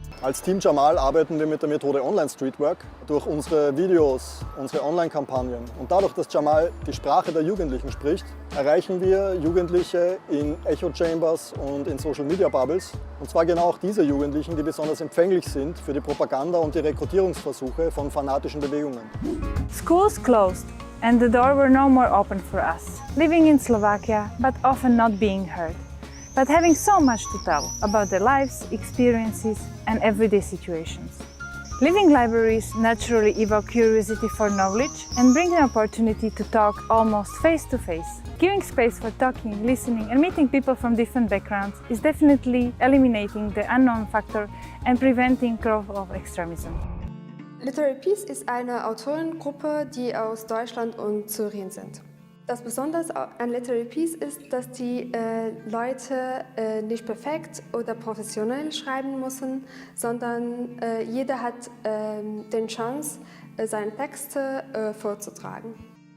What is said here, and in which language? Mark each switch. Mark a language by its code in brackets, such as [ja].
[de] Als Team JAMAL arbeiten wir mit der Methode Online-Streetwork durch unsere Videos, unsere Online-Kampagnen. Und dadurch, dass JAMAL die Sprache der Jugendlichen spricht, erreichen wir Jugendliche in Echo-Chambers und in Social-Media-Bubbles. Und zwar genau auch diese Jugendlichen, die besonders empfänglich sind für die Propaganda und die Rekrutierungsversuche von fanatischen Bewegungen. [en] Schools closed and the doors were no more open for us. Living in Slovakia, but often not being heard. But having so much to tell about their lives, experiences, and everyday situations. Living libraries naturally evoke curiosity for knowledge and bring an opportunity to talk almost face to face. Giving space for talking, listening, and meeting people from different backgrounds is definitely eliminating the unknown factor and preventing growth of extremism. [de] Literary Peace ist eine Autorengruppe, die aus Deutschland und Syrien sind. Das Besondere an Literary Peace ist, dass die Leute nicht perfekt oder professionell schreiben müssen, sondern jeder hat die Chance, seine Texte vorzutragen.